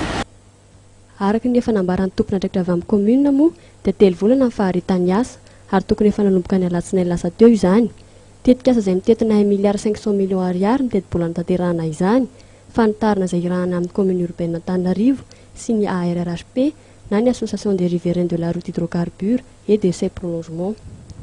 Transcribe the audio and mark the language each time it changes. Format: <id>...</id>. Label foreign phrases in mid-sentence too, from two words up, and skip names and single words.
<mg>Araka ny efa nambaran'ny tompona andraikitra avy amin'ny commune moa dia 3 volana ny faharitany asa ary tokony efa nanomboka ny alatsinainy lasa teo izany. Tetika asa izay mitetina 1 milliard 500 millions ariary ny teti-bola notanterahana izany. Fanitarana izay irahana amin'ny</mg> <fr>commune urbaine</fr> <mg>Antananarivo sy ny ARRHP na ny</mg> <fr>association des riverains de la route hydrocarbures et de ses prolongements.</fr>